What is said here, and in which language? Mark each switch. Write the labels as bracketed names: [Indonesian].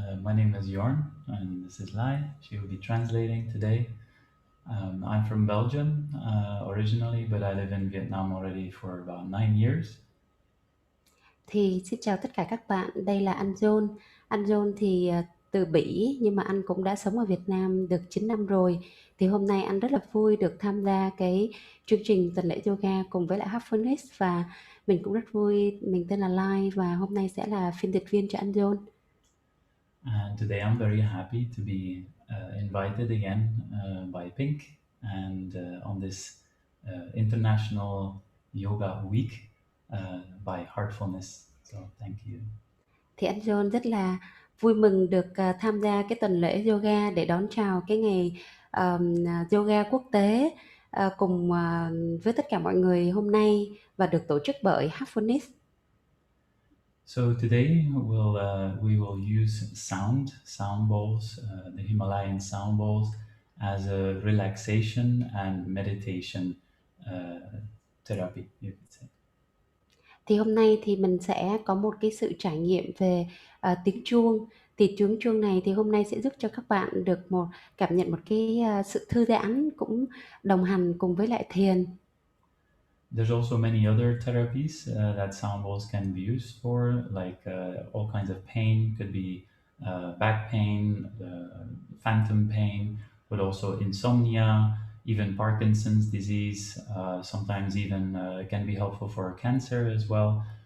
[English] My name is Jorn and this is Lai. She will be translating today. I'm from Belgium originally, but I live in Vietnam already for about 9 years. [Vietnamese] Thì xin chào tất cả các bạn, đây là anh Jorn. Anh Jorn thì từ Bỉ, nhưng mà anh cũng đã sống ở Việt Nam được 9 năm rồi. Thì hôm nay anh rất là vui được tham gia cái chương trình tuần lễ yoga cùng với lại Heartfulness, và mình cũng rất vui. Mình tên là Lai và hôm nay sẽ là phiên dịch viên cho anh Jorn. [English] And today I'm very happy to be invited again by Pink and on this International Yoga Week by Heartfulness. So thank you. [Vietnamese] Thì anh Jorn rất là vui mừng được tham gia cái tuần lễ yoga để đón chào cái ngày yoga quốc tế cùng với tất cả mọi người hôm nay và được tổ chức bởi Heartfulness. [English] So today we will use sound bowls, the Himalayan sound bowls, as a relaxation and meditation therapy, you could say. [Vietnamese] Thì hôm nay thì mình sẽ có một cái sự trải nghiệm về tiếng chuông. Thì tiếng chuông này thì hôm nay sẽ giúp cho các bạn được cảm nhận một cái sự thư giãn, cũng đồng hành cùng với lại thiền. [English] There's also many other therapies that sound bowls can be used for, like all kinds of pain. Could be back pain, phantom pain, but also insomnia, even Parkinson's disease. Sometimes even can be helpful for cancer as well.